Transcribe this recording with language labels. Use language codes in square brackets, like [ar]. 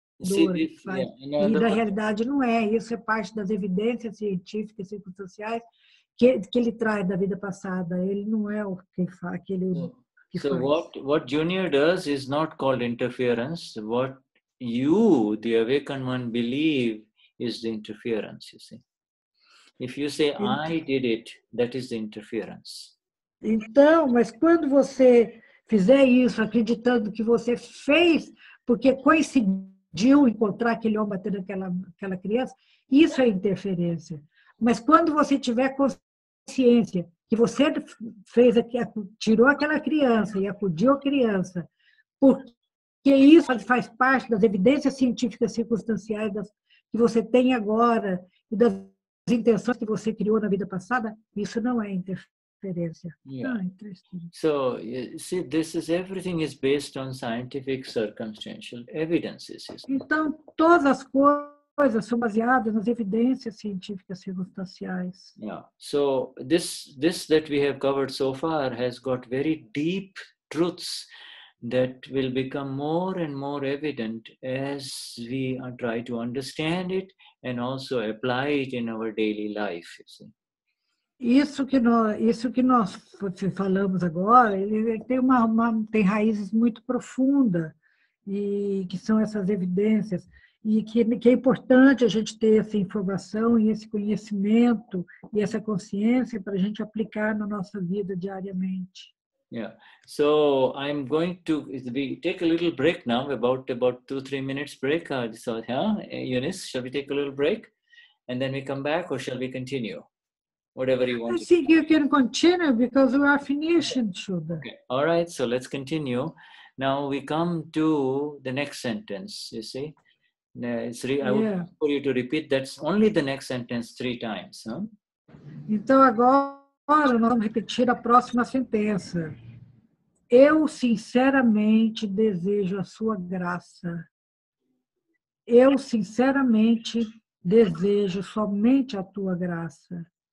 [pt] E na realidade não é, isso é parte das evidências científicas circunstanciais que ele traz da vida passada, ele não é o que faz. [en] So what Junior does is not called interference. What you, the awakened one, believe is the interference, you see. If you say, I did it, that is the interference. [pt] Então, mas quando você fizer isso, acreditando que você fez, porque coincidiu encontrar aquele homem batendo aquela criança, isso é interferência. Mas quando você tiver consciência que você fez, tirou aquela criança e acudiu a criança, porque isso faz parte das evidências científicas circunstanciais que você tem agora e das intenções que você criou na vida passada, isso não é interferência. Yeah. Interessante. [en] So, you see, everything is based on scientific circumstantial evidences. [pt] Então, todas as coisas são baseadas nas evidências científicas circunstanciais. Yeah. [en] So, this that we have covered so far has got very deep truths that will become more and more evident as we try to understand it and also apply it in our daily life. You see. [pt] Isso que nós falamos agora, ele tem raízes muito profundas, e que são essas evidências, e que é importante a gente ter essa informação e esse conhecimento e essa consciência para a gente aplicar na nossa vida diariamente. Yeah. [en] So I'm going to take a little break now, about 2-3 minutes break. So, Eunice, shall we take a little break and then we come back, or shall we continue? Whatever you want. I think you can continue because we are finishing, Shuddha. Okay. All right. So let's continue. Now we come to the next sentence. You see, I would like for you to repeat that's only the next sentence 3 times. Huh? [pt] Então agora nós vamos repetir a próxima sentença. Eu sinceramente desejo a sua graça. Eu sinceramente desejo somente a tua graça.